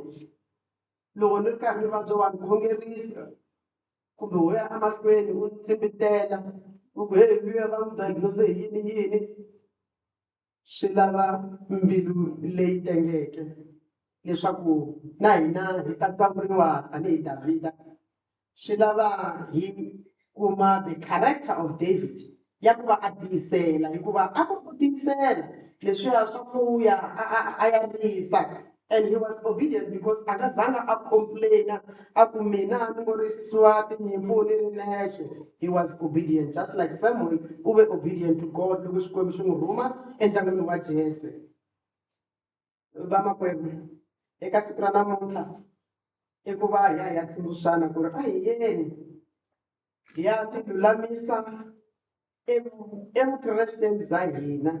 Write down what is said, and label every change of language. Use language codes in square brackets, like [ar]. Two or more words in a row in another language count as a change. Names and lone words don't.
[ts] Loko ni ri karhi ni vabya wa ni khongerisa kumbe ho ya emahlweni u ni tsimbitela u ku heyi luya va n'wi diagnose hi yini. Swi lava mbilu leyi tengeke leswaku na hina hi ta tsavuriwa tanihi Davhida. Swi lava hi kuma [en] the character of David [ts] ya ku va a tiyisela hikuva a ku tiyisela leswiya swa ku ya a ya risa. [en] And he was obedient because [ts] a nga zanga a complain a ku mina ni ngo risisiwa tinyimpfu ni ri nexe. [en] He was obedient just like Samuel [ts] u ve [en] obedient to God [ts] loko Xikwembu xi n'wi rhuma endyangwini wa Jese. [en] Vamakwerhu eka siku ra namuntlha i ku va hi ya tsundzuxana ku ri a hi yeni hi ya ti lulamisa evukresteni bya hina.